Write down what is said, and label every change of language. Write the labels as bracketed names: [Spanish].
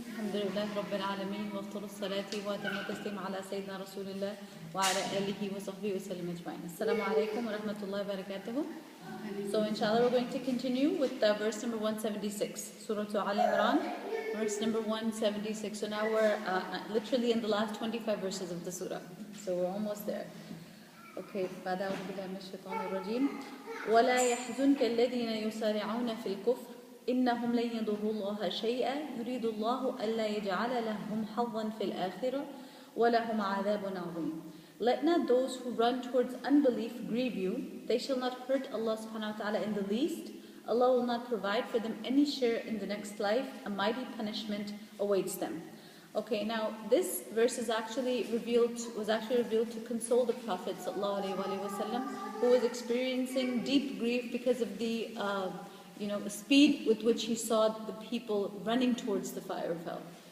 [Arabic] الحمد لله رب العالمين وافضل الصلاة واتم التسليم على سيدنا رسول الله وعلى آله وصحبه وسلم أجمعين. Assalamu alaikum wa rahmatullahi wa barakatuh. [English] So inshallah we're going to continue with verse number 176, Surah Al Imran, verse number 176. So now we're literally in the last 25 verses of the surah. So we're almost there. [Arabic] Okay, بعد أعوذ بالله من الشيطان الرجيم. ولا يحزنك الذين يسارعون في الكفر إنهم لن يضروا الله شيئا يريد الله ألا يجعل لهم حظا في الآخرة ولهم عذاب عظيم. [English] Let not those who run towards unbelief grieve you. They shall not hurt Allah subhanahu wa ta'ala in the least. Allah will not provide for them any share in the next life. A mighty punishment awaits them. Okay, now this verse was actually revealed to console the Prophet ﷺ, who was experiencing deep grief because of the speed with which he saw the people running towards the fire of hell.